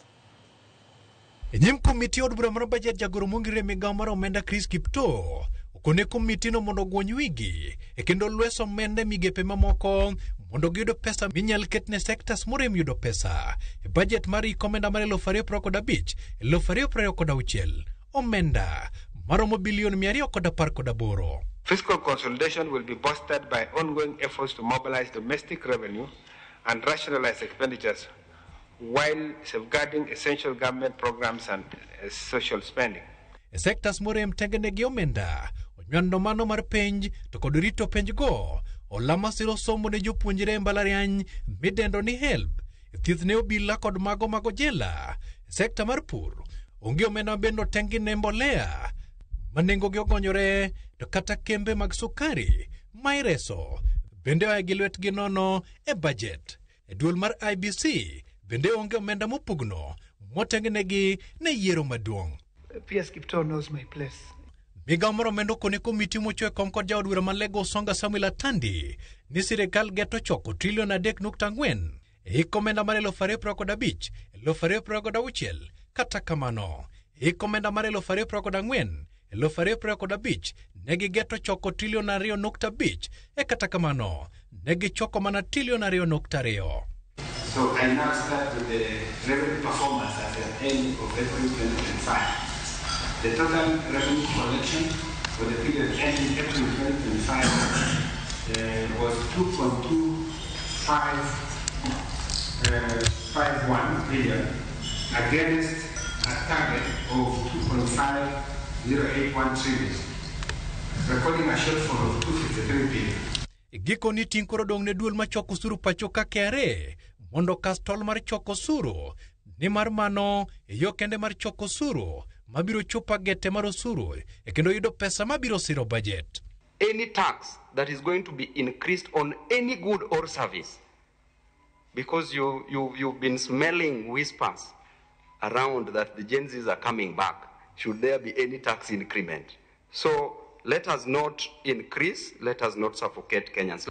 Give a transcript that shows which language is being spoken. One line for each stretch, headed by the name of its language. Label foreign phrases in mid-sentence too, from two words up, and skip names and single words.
Luo (Kenya and Tanzania): E nyim komiti od bura mar bajet jagoro mong'ere migawo mar omenda Chris Kiptoo okone komiti no mondo gwony wigi e kendo lweso omenda migepe mamoko mondo giyudo pesa minyal ketne sektas morem yudo pesa e bajet mar omenda mar 2025-2026 omenda maromo bilion 218.
English: Fiscal consolidation will be bolstered by ongoing efforts to mobilize domestic revenue and rationalize expenditures while safeguarding essential government programs and social spending.
Luo (Kenya and Tanzania): Sektas morem tengene gi omenda onywando mano mar penj to kod rito penj go olama siro somo ne jopuonjre mbalariany midendo ni HELB thieth ne obila kod mago jela. Sekta mar pur onge omenda bendo tengine mbolea manengo gi ogonyore to kata kembe mag sukari maireso bende oa gi lwetgi nono e bajet. E duol mar IBC bende onge omenda mopugno motengnegi ne yiero maduong'.
English: PS Kiptoo knows my place.
Luo (Kenya and Tanzania): Migawo mar omenda okone komiti mochwe kom kod jaod bura ma Lagos Songa Samuel Atandi ni sirikal geto choko trilion 3.4 e omenda mar 2025-2026 kata kamano omenda mar 2024-2025 negi geto choko trilion 2.5 e kata kamano negi choko mana trilion 2.2.
English: So I now start with the revenue performance at the end of April 2025. The total revenue collection for the period ending April 2025 was 2.2551 billion against a target of 2.5081 trillion, recording a shortfall of 253 billion.
Luo (Kenya and Tanzania): Giko ni ting koro dong ne duol ma choko suru pacho ka KRA mondo kastol mar choko suru ni mar mano yo kende mar choko suru mabiro chopa gete mar osuru e kendo yudo pesa mabiro siro budget.
English: Any tax that is going to be increased on any good or service, because you've been smelling whispers around that the Gen Zs are coming back, should there be any tax increment? So let us not increase, let us not suffocate Kenyans.